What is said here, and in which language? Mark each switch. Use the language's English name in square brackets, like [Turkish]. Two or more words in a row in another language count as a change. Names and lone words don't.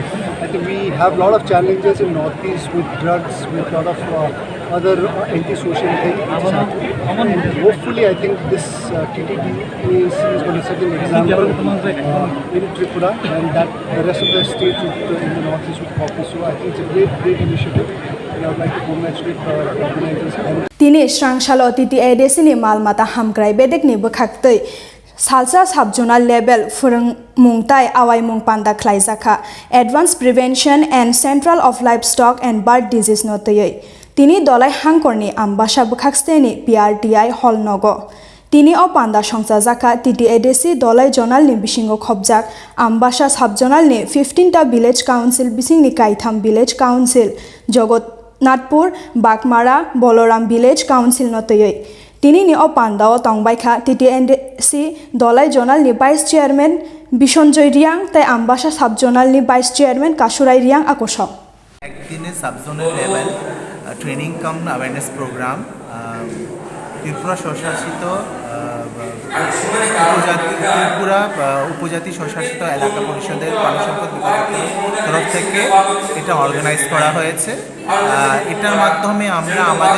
[English] I think we have a lot of challenges in Northeast with drugs, with a lot of other anti-social things. And hopefully, I think this TTADC is going to set an example in Tripura, and that the rest of the states in the Northeast would copy. So I think it's a great initiative, and I would like to congratulate the organizers. [Kok Borok] Tini Shrangshalo TTADC ni malmata hamkrai bedek ni bukhaktoi Salsa [English] sub-zonal level [Kok Borok] furung mungtai awai mung panda khlaijaka [English] advanced prevention and central of livestock and bird disease [Kok Borok] notoi tini dolai hangkorni ambasha bukhaksteni PRTI hall nogo tini o panda songchajaka TTADC dolai zonal ni bisingo khobjak ambasha sub-zonal ni 15 ta [English] village council [Kok Borok] bisingni kaitham [English] village council [Kok Borok] Jogotnathpur Bakmara Boloram [English] village council [Kok Borok] notoi Tini ni o pandao tongbaikha TTADC dolai zonal ni [English] vice chairman [Kok Borok] Bisonjoy Riang tai ambasha [English] sub zonal [Kok Borok] ni [English] vice chairman [Kok Borok] Kasurai Riang akosok [Bangla] একদিনে [English] subzonal level training cum awareness program [Bangla] ত্রিপুরা স্বশাসিত ত্রিপুরা উপজাতি স্বশাসিত এলাকা পরিষদের প্রাণী সম্পদ বিভাগের তরফ থেকে এটা অর্গানাইজ করা হয়েছে এটার মাধ্যমে আমরা আমাদের